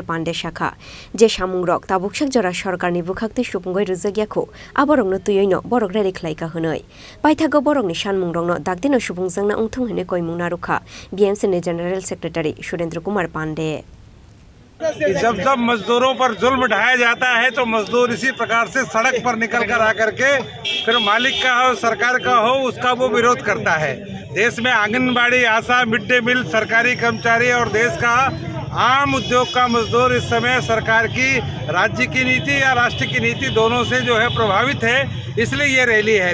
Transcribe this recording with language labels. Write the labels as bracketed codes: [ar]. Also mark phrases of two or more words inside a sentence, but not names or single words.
[trp] Pande shakha je shamungrok tabukshak jora sarkar ni bukhakti supungoi rujagyakho aborong no tuyoi no borok rally khlaika hunoi paithago borok ni shanmungrok no dakdino supungjangna ungthung hene koimung narukha BMS ni [en] General Secretary [trp] Surendra Kumar Pande [hi] जब मजदूरों पर जुल्म ढाया जाता है तो मजदूर इसी प्रकार से सड़क पर निकल कर आकर के फिर मालिक का हो सरकार का हो उसका वो विरोध करता है। देश में आंगनबाड़ी आशा मिड डे मील सरकारी कर्मचारी और देश का आम उद्योग का मजदूर इस समय सरकार की राज्य की नीति या राष्ट्र की नीति दोनों से जो है प्रभावित है, इसलिए ये रैली है।